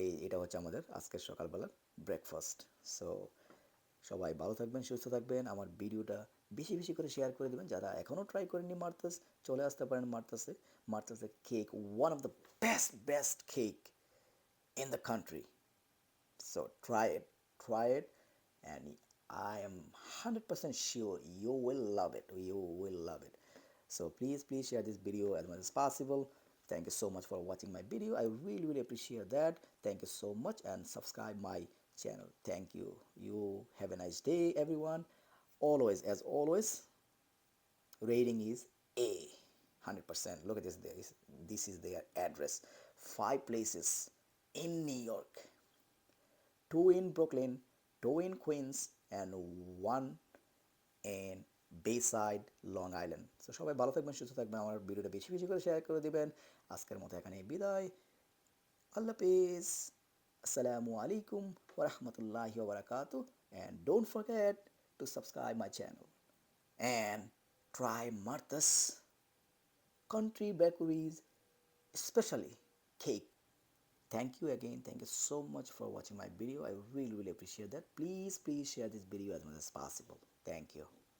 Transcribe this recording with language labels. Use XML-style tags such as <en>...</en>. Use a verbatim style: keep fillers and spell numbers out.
<bn>এই এটা হচ্ছে আমাদের আজকের সকালবেলার ব্রেকফাস্ট। সো সবাই ভালো থাকবেন, সুস্থ থাকবেন। আমার ভিডিওটা বেশি বেশি করে শেয়ার করে দেবেন। যারা এখনও ট্রাই করেননি মার্থাস, চলে আসতে পারেন মার্থাসে।</bn> <en>মার্থাসের cake one of the best best cake in the country. So try it, try it, and I am one hundred percent sure you will love it. You will love it. So please, please share this video as much as possible. Thank you so much for watching my video. I really, really appreciate that. Thank you so much and subscribe my channel. Thank you. You have a nice day, everyone. Always, as always, rating is A, one hundred percent. Look at this. There is, this is their address. Five places in New York, two in Brooklyn, two in Queens, and one in Bayside, Long Island.</en> <bn>So সবাই ভালো থাকবেন, সুস্থ থাকবেন। আমার ভিডিওটা বেশি বেশি করে শেয়ার করে দিবেন। আজকের মতো এখানে বিদায়। আল্লাহ হাফিজ। আসসালামু আলাইকুম ওরহমতুল্লাহি ওবরাকাতু।</bn> <en>And don't forget to subscribe my channel and try Martha's Country Bakeries, especially cake. Thank you again. Thank you so much for watching my video. I really, really appreciate that. Please, please share this video as much as possible. Thank you.</en>